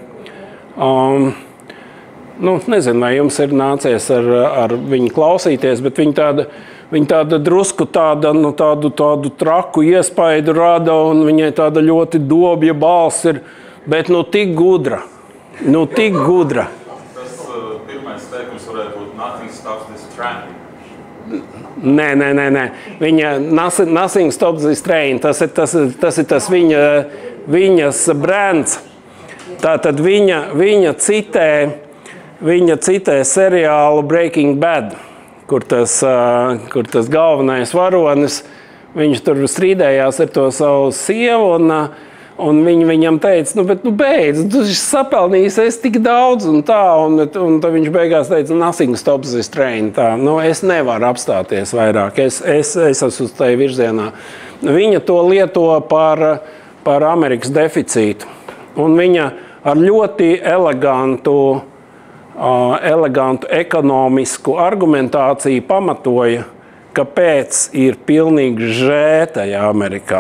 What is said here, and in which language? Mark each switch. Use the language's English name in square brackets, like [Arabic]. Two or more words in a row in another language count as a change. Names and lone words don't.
[Latvian] Nezinu, vai jums ir nācies ar viņu klausīties, bet viņa tāda drusku tādu traku iespaidu rada, un viņai tāda ļoti dobja balss ir, bet tik gudra. Tik gudra. Tas pirmais teikums varētu būt [English] nothing stops this train. [Latvian] Nē. Viņa [English] nothing stops this train. [Latvian] Tas ir tas viņas brands. Tātad viņa citē seriālu Breaking Bad, kur tas galvenais varonis, viņš tur strīdējās ar to savu sievu, Un viņi viņam teica, bet beidz, tu sapelnījis tik daudz un tā. Un tad viņš beigās teica, [English] nothing stops this train. [Latvian] Tā. Es nevaru apstāties vairāk, es esmu uz tai virzienā. Viņa to lieto par Amerikas deficītu. Un viņa ar ļoti elegantu ekonomisku argumentāciju pamatoja, kāpēc ir pilnīgi žē tajā Amerikā.